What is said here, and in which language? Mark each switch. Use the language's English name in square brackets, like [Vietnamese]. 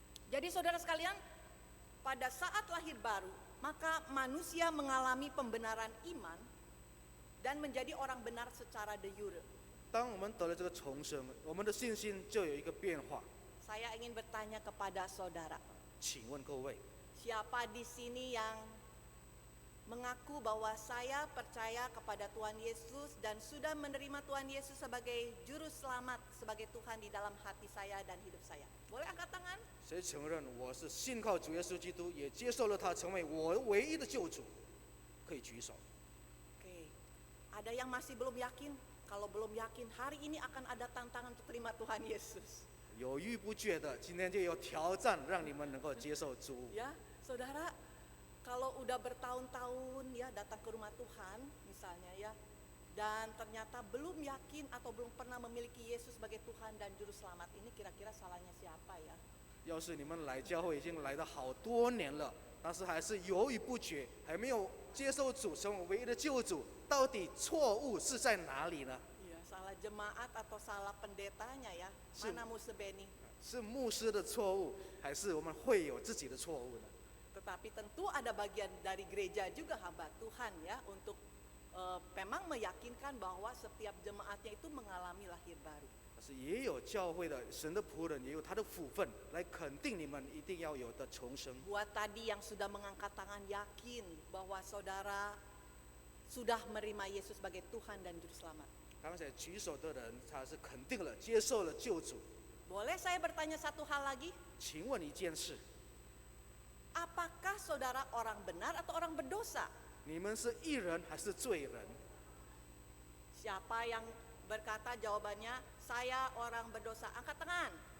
[Indonesian] Jadi saudara sekalian, pada saat lahir baru, maka manusia mengalami pembenaran iman dan menjadi orang benar secara de jure. [Chinese] 当我们得了这个重生，我们的信心就有一个变化。 [Indonesian] Saya ingin bertanya kepada saudara, [Chinese] 请问各位， [Indonesian] siapa di sini yang mengaku bahwa saya percaya kepada Tuhan Yesus dan sudah menerima Tuhan Yesus sebagai juru selamat, sebagai Tuhan di dalam hati saya dan hidup saya? Boleh angkat tangan? [Chinese] 谁承认我是信靠主耶稣基督，也接受了他成为我唯一的救主？可以举手。 [Indonesian] Oke, ada yang masih belum yakin? Kalau belum yakin, hari ini akan ada tantangan untuk terima Tuhan Yesus. [Chinese] 犹豫不决的，今天就有挑战，让你们能够接受主。 [Indonesian] Ya, saudara, kalau udah bertahun-tahun ya datang ke rumah Tuhan misalnya ya, dan ternyata belum yakin atau belum pernah memiliki Yesus sebagai Tuhan dan Juru Selamat, ini kira-kira salahnya siapa ya? [Chinese] 要是你们来教会已经来了好多年了，但是还是犹豫不决，还没有接受主成为唯一的救主，到底错误是在哪里呢？ [Indonesian] Iya, salah jemaat atau salah pendetanya ya? Sim- Mana Musa Beni? [Chinese] 是牧师的错误，还是我们会有自己的错误呢？ [Indonesian] Tetapi tentu ada bagian dari gereja juga hamba Tuhan ya untuk memang meyakinkan bahwa setiap jemaatnya itu mengalami lahir baru. [Chinese] 但是也有教会的神的仆人，也有他的福分来肯定你们一定要有的重生。 [Indonesian] Buat tadi yang sudah mengangkat tangan yakin bahwa saudara sudah menerima Yesus sebagai Tuhan dan Juru Selamat. [Chinese] 刚才举手的人，他是肯定了、接受了救主。 [Indonesian] Boleh saya bertanya satu hal lagi? [Chinese] 请问一件事， [Indonesian] Apakah saudara orang benar atau orang berdosa? [Chinese] 你们是义人还是罪人？ [Indonesian] Siapa yang berkata jawabannya saya orang berdosa? Angkat tangan.